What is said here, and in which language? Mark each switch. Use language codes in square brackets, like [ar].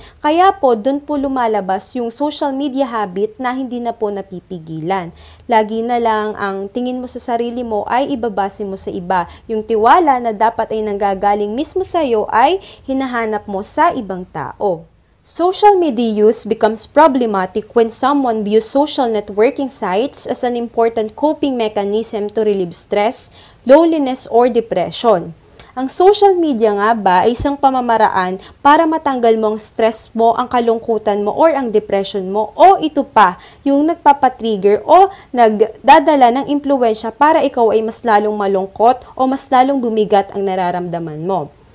[tl] Kaya po, dun po lumalabas yung social media habit na hindi na po napipigilan. Lagi na lang ang tingin mo sa sarili mo ay ibabase mo sa iba. Yung tiwala na dapat ay nanggagaling mismo sa'yo ay hinahanap mo sa ibang tao. [en] Social media use becomes problematic when someone views social networking sites as an important coping mechanism to relieve stress, loneliness, or depression. [tl] Ang social media nga ba ay isang pamamaraan para matanggal mo ang stress mo, ang kalungkutan mo, or ang depression mo, o ito pa, yung nagpapatrigger o nagdadala ng impluwensya para ikaw ay mas lalong malungkot o mas lalong bumigat ang nararamdaman mo.